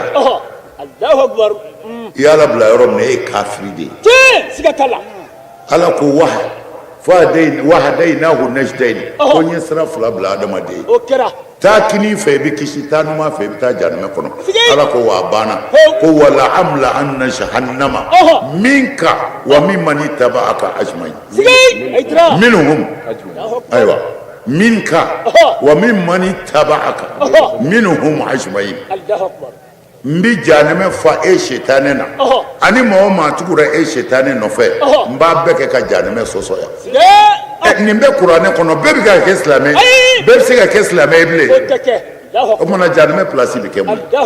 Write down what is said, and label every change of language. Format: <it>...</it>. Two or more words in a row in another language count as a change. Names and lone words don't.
<ar>الله أكبر</ar> <bm>i y'ala bila yɔrɔ min na e ye kafiri de ye siga t'a la ala ko</bm> <ar>وهديناه النجدين</ar> <bm>ko n ye sira fila bila adamaden o kɛra taa kini fɛ i bɛ kisi taa numan fɛ i bɛ taa jahanama kɔnɔ ala ko wa a banna ko wala</bm> <ar>أملأن جهنم منك وممن اتبعك أجمعين منهم أيوا منك وممن اتبعك منهم أجمعين</ar> <bm>n bɛ jahanama fa e sitani na ani maa o maa tugura e sitani nɔfɛ n b'a bɛɛ kɛ ka jahanama sɔsɔ yan nin bɛ kuranɛ kɔnɔ bɛɛ bɛ ka kɛ silamɛ bɛɛ bɛ se ka kɛ silamɛ ye bilen o kumana jahanama pilasi bɛ kɛ mun</bm>